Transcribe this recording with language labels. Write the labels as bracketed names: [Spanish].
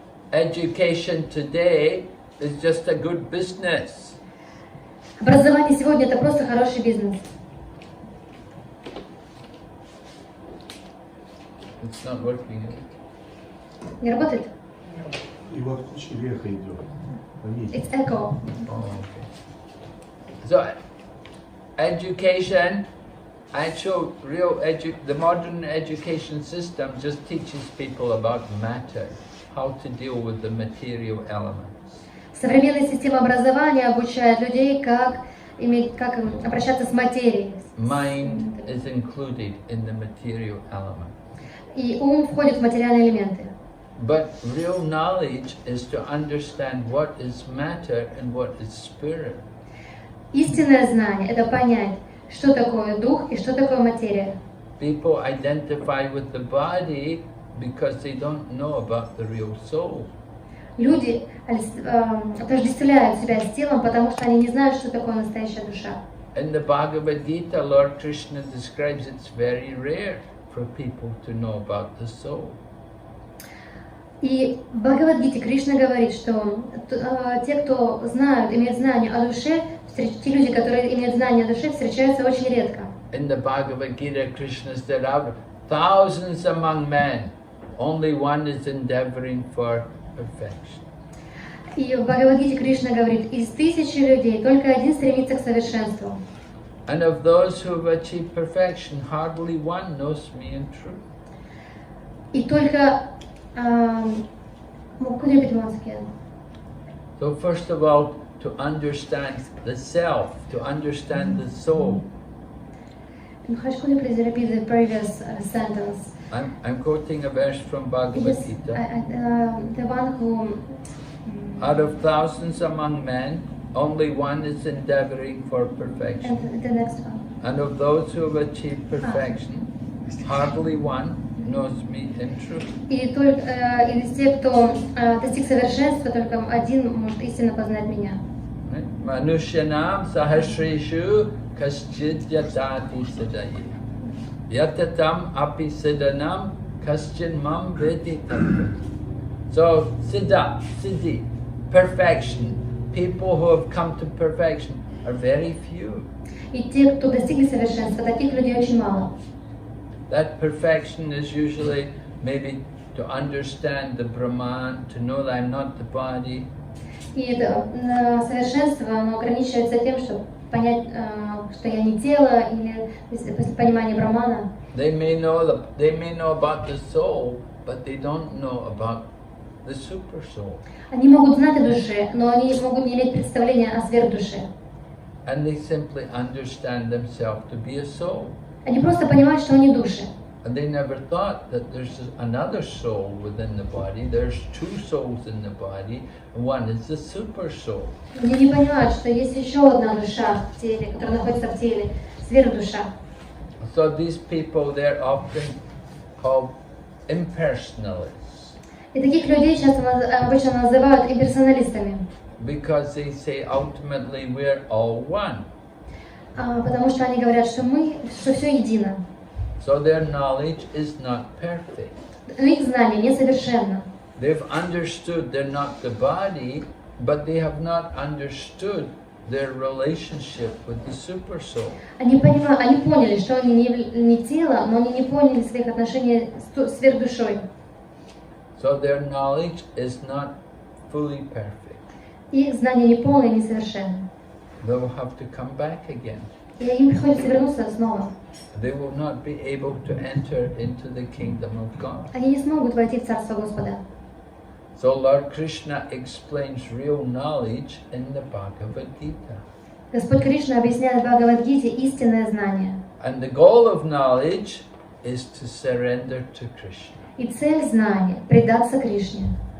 [English] Education today is just a good business. [Russian] Образование сегодня – это просто хороший бизнес. [English] It's not working. [Russian] Не работает? И вот очень эхо идет. [English] It's echo. Oh, okay. So, education, actual real the modern education system just teaches people about matter, how to deal with the material elements. [Russian] Современная система образования обучает людей, как обращаться с материей. [English] Mind is included in the material element. [Russian] И ум входит в материальные элементы. [English] But real knowledge is to understand what is matter and what is spirit. [Russian] Истинное знание – это понять, что такое дух и что такое материя. [English] People identify with the body because they don't know about the real soul. [Russian] Люди отождествляют себя с телом, потому что они не знают, что такое настоящая душа. [English] In the Bhagavad Gita, Lord Krishna describes it's very rare for people to know about the soul. [Russian] И в Бхагавад-гите Кришна говорит, что те, кто знают, имеют знания о душе, те люди, которые имеют знания о душе, встречаются очень редко. [English] In the Bhagavad Gita, Krishna said, out of thousands among men, only one is endeavoring for perfection. [Russian] И в Бхагавад-гите Кришна говорит, из 1000 людей только один стремится к совершенству. [English] And of those who have achieved perfection, hardly one knows me in truth. [Russian] И только... [English] could you repeat once again? So first of all, to understand the self, to understand the soul. Maharaj, could you please repeat the previous sentence? I'm quoting a verse from Bhagavad Gita. The one who... Out of thousands among men, only one is endeavoring for perfection. And the next one. And of those who have achieved perfection, hardly one knows me in truth. [Russian] И только из тех, кто достиг совершенства, только один может истинно познать меня. [Sanskrit] Manushyanam sahasreshu kaschid yatati siddhaye. Yatatam api siddhanam kaschid mam vedi tattva. [English] So siddhi, perfection, people who have come to perfection are very few. [Russian] И те, кто достигли совершенства, таких людей очень мало. [English] That perfection is usually maybe to understand the Brahman, to know that I'm not the body. [Russian] И это совершенство, оно ограничивается тем, чтобы понять, что я не тело, или понимание Брахмана. [English] They may know about the soul, but they don't know about the super soul. [Russian] Они могут знать о душе, но они могут не иметь представления о сверхдуше. [English] And they simply understand themselves to be a soul. [Russian] Они просто понимают, что они души. [English] And they never thought that there's another soul within the body. There's two souls in the body. One is the super soul. [Russian] Они не понимают, что есть еще одна душа в теле, которая находится в теле, сверхдуша. [English] So these people, they're often called impersonalists. [Russian] И таких людей часто обычно называют имперсоналистами. [English] Because they say ultimately we're all one. [Russian] Потому что они говорят, что все едино. [English] So their knowledge is not perfect. [Russian] Их знание несовершенно. [English] They've understood they're not the body, but they have not understood their relationship with the super soul. [Russian] Они поняли, что они не тело, но они не поняли своих отношений с сверхдушой. [English] So their knowledge is not fully perfect. [Russian] Их знание не полное и несовершенно. [English] They will have to come back again. [Russian] И им приходится вернуться снова. [English] They will not be able to enter into the kingdom of God. [Russian] Они не смогут войти в Царство Господа. [English] So Lord Krishna explains real knowledge in the Bhagavad Gita. [Russian] Господь Кришна объясняет в Бхагавад-гите истинное знание. [English] And the goal of knowledge is to surrender to Krishna. [Russian] И цель знания – предаться Кришне.